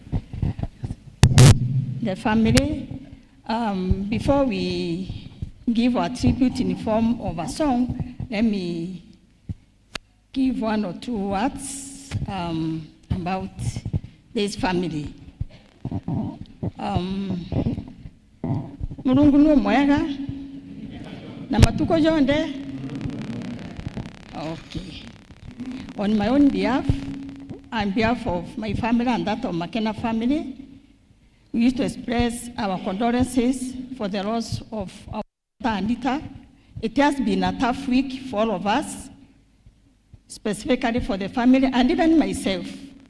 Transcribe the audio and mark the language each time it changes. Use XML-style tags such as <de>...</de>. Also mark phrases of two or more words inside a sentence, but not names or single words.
<en>Before we give our tribute in the form of a song, let me give 1 or 2 words about this family.</en> <mer>Murungurune Bwega na matuko jonde.</mer> <en>Okay. On my own behalf, on behalf of my family and that of McKenna family, we used to express our condolences for the loss of our daughter Anita. It has been a tough week for all of us, specifically for the family and even myself.</en>